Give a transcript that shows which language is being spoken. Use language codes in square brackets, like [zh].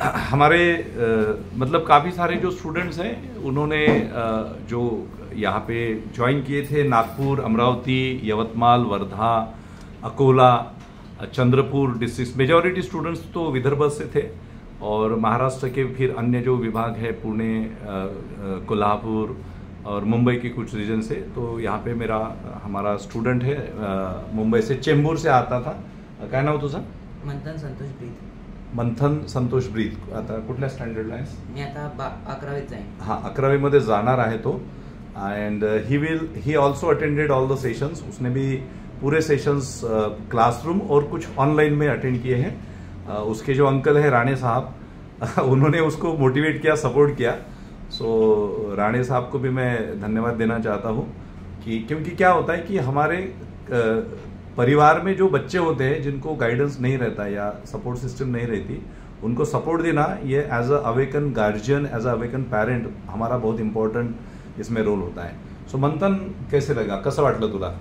[hi] हमारे मतलब काफ़ी सारे जो स्टूडेंट्स हैं, उन्होंने जो यहाँ पे ज्वाइन किए थे, Nagpur, Amravati, Yavatmal, Wardha, Akola, Chandrapur district, majority students तो विदर्भ से थे, और महाराष्ट्र के फिर अन्य जो विभाग है, पुणे, कोल्हापुर और मुंबई के कुछ रीजन से। तो यहाँ पे हमारा स्टूडेंट है मुंबई से, चेंबूर से आता था। [mr] काय नाव तुझं? मंथन संतोष ब्रीद. मंथन संतोष ब्रीद. आता कुठल्या स्टँडर्डला आहेस? मी आता 11वीत जाईन. हाँ, 11वी मध्ये जाणार आहे तो. [en] And he also attended all the sessions. [hi] उसने भी पूरे सेशंस क्लासरूम और कुछ ऑनलाइन में अटेंड किए हैं. उसके जो अंकल है राणे साहब, उन्होंने उसको मोटिवेट किया, सपोर्ट किया. सो राणे साहब को भी मैं धन्यवाद देना चाहता हूँ, कि क्योंकि क्या होता है कि हमारे परिवार में जो बच्चे होते हैं जिनको गाइडेंस नहीं रहता या सपोर्ट सिस्टम नहीं रहती, उनको सपोर्ट देना, ये [en] as a awaken guardian, as a awaken parent [hi] हमारा बहुत इंपॉर्टंट इसमें रोल होता है. सो मंथन, कैसे लगा, [mr] कसं वाटलं तुला?